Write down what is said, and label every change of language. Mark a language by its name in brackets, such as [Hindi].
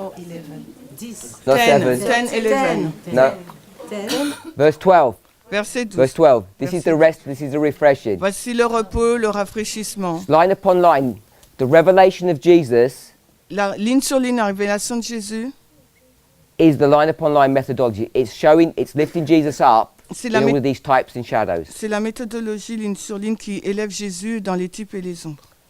[English] or 11. 10. Not 10, 7. 10, 11. No. 10. Verse 12. [French] Verset 12. [English] Verse 12. This is the rest. This is the refreshing. [French] Voici le repos, le rafraîchissement. [English] Line upon line, the revelation of Jesus [French] La ligne sur ligne, la révélation de Jésus, [English] is the line upon line methodology. It's showing, it's lifting Jesus up [French] c'est [English] in [French] la, [English] all of these types and shadows. [French] c'est la méthodologie ligne sur ligne qui élève Jésus dans les types et les ombres.